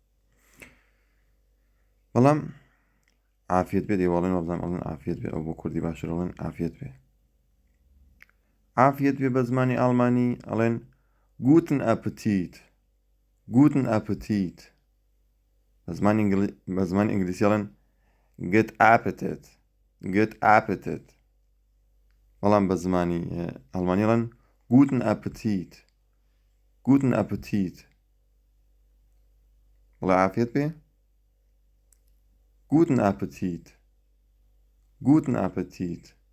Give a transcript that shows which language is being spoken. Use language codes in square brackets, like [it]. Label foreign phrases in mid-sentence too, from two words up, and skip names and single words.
[ckb] بەڵام عافیت بێت ئێوەڵێن وەبزانم ئەڵێن عافیت بێ، ئەو بۆ کوردی باشتر ئەڵێن عافیت بێ. عافیت بێ بە زمانی ئاڵمانی ئەڵێن [de] Guten Appetit, Guten Appetit. [ckb] بە زمانی ئینگلیسی ئەڵێن [en] good appetite, good appetite. [ckb] بەڵام بە زمانی ئەڵمانی ئەڵێن [de] Guten Appetit, Guten Appetit. [ckb] بڵێ عافیت بێ [de] Guten Appetit, Guten Appetit.